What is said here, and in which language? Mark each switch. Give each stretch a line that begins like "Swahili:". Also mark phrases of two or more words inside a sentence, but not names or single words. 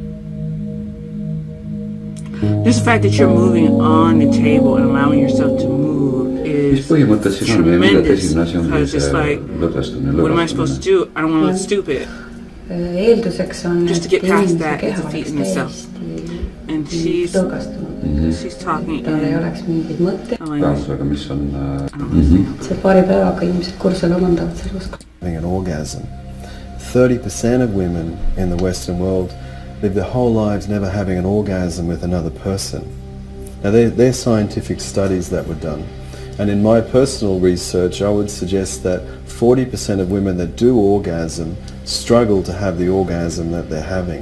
English: Just the fact that you're moving on the table and allowing yourself to move is tremendous. Because it's like, what am I supposed to do? I don't want to look stupid. Just to get past that, it's a feat in itself. And she's talking in
Estonian: Tansraga, mis on
English: having an orgasm. 30% of women in the Western world live their whole lives never having an orgasm with another person. Now, they're scientific studies that were done. And in my personal research, I would suggest that 40% of women that do orgasm struggle to have the orgasm that they're having.